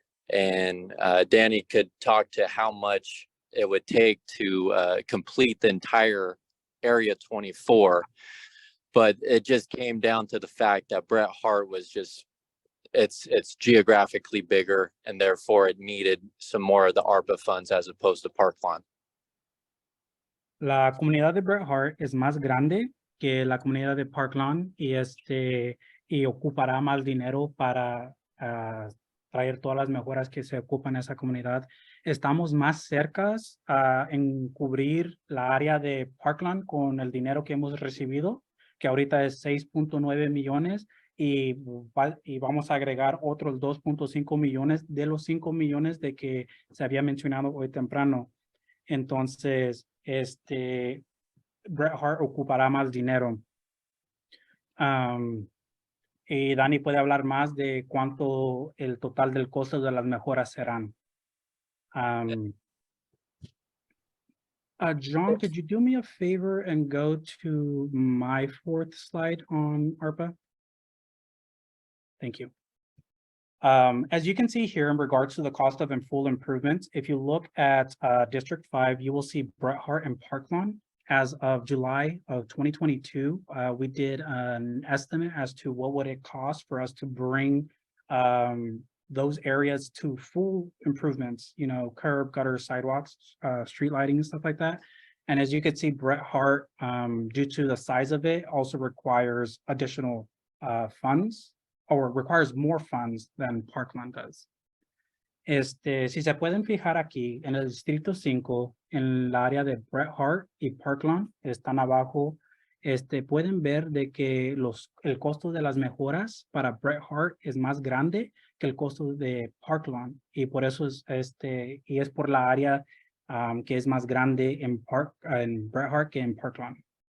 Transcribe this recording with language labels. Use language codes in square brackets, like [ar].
[en] And Danny could talk to how much it would take to complete the entire area 24. But it just came down to the fact that Bret Harte was just, it's geographically bigger, and therefore it needed some more of the ARPA funds as opposed to Parklawn. [es] La comunidad de Bret Harte es más grande que la comunidad de Parklawn y ocupará más dinero para traer todas las mejoras que se ocupan en esa comunidad. Estamos más cercas en cubrir la área de Parklawn con el dinero que hemos recibido, que ahorita es 6.9 millones, y vamos a agregar otros 2.5 millones de los 5 millones de que se había mencionado hoy temprano. Entonces, Bret Harte ocupará más dinero. Y Dani puede hablar más de cuánto el total del costo de las mejoras serán. [en] John, could you do me a favor and go to my 4th slide on ARPA? Thank you. As you can see here in regards to the cost of in full improvements, if you look at District 5, you will see Bret Harte and Parklawn. As of July of 2022, we did an estimate as to what would it cost for us to bring those areas to full improvements, you know, curb, gutter, sidewalks, street lighting and stuff like that. And as you can see, Bret Harte, due to the size of it, also requires additional funds, or requires more funds than Parklawn does. [es] Si se pueden fijar aquí, en el Distrito 5, en el área de Bret Harte y Parklawn, están abajo, pueden ver de que el costo de las mejoras para Bret Harte es más grande que el costo de Parklawn, y por eso es por la área que es más grande en Bret Harte que en Parklawn.